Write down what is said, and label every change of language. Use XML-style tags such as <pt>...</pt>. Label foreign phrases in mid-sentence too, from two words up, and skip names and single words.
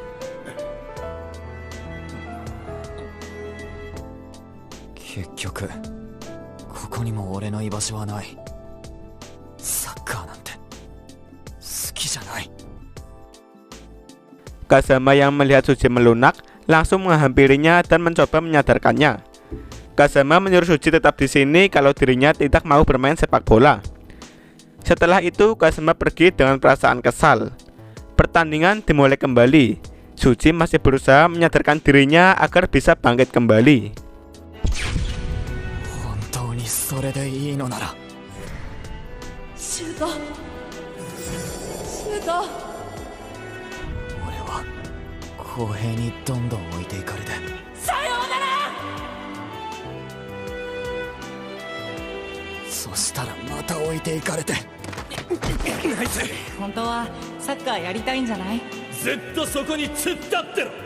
<ja>結局ここにも俺の居場所はない。サッカーなんて好きじゃない。</ja> <id>Kazama yang melihat Suji melunak langsung menghampirinya dan mencoba menyadarkannya. Kazama menyuruh Suji tetap di sini kalau dirinya tidak mau bermain sepak bola. Setelah itu Kazama pergi dengan perasaan kesal. Pertandingan dimulai kembali. Suji masih berusaha menyadarkan dirinya agar bisa bangkit kembali.</id> <ja>本当にそれでいいのなら。シュートシュート。俺は公平にどんどん置いていかれて。さようなら。そしたらまた置いていかれて。ナイス。本当はサッカーやりたいんじゃない？ずっとそこに突っ立ってろ。</ja>